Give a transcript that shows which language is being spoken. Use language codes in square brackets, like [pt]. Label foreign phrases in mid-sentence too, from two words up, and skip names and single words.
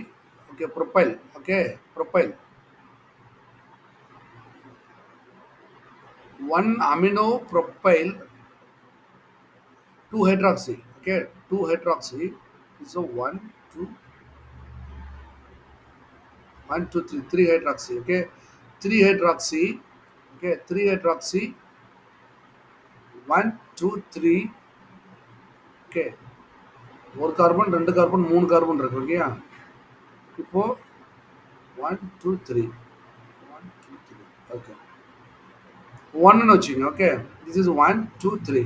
[en] Okay, propyl. Okay, propyl. 1 amino propyl 2 hydroxy. Okay, 2 hydroxy. So 1 2 1 2 3 3 hydroxy. Okay, 3 hydroxy. Okay, 3 hydroxy 1 2 3. [ta] ஓகே, ஒரு கார்பன், ரெண்டு கார்பன், மூணு கார்பன் இருக்கு. ஓகே, இப்போ 1 2 3 1 2 3. ஓகே, ஒன்னு வச்சுங்க. [en] okay, this is [ta] 1 2 3.